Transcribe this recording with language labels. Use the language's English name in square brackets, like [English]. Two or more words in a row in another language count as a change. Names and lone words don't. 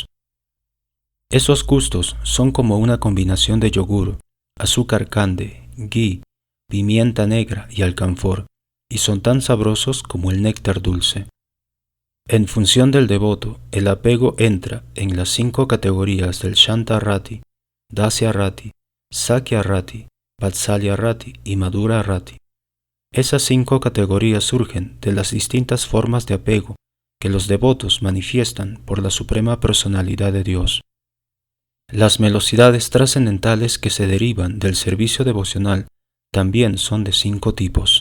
[Spanish] Esos gustos son como una combinación de yogur, azúcar cande, ghee, pimienta negra y alcanfor, y son tan sabrosos como el néctar dulce. En función del devoto, el apego entra en las 5 categorías del [Sanskrit] Shanta Rati, Dasya Rati, Sakya Rati, Vatsalya Rati [Spanish] y [Sanskrit] Madhura Rati. [Spanish] Esas 5 categorías surgen de las distintas formas de apego que los devotos manifiestan por la suprema personalidad de Dios. Las velocidades trascendentales que se derivan del servicio devocional también son de 5 tipos.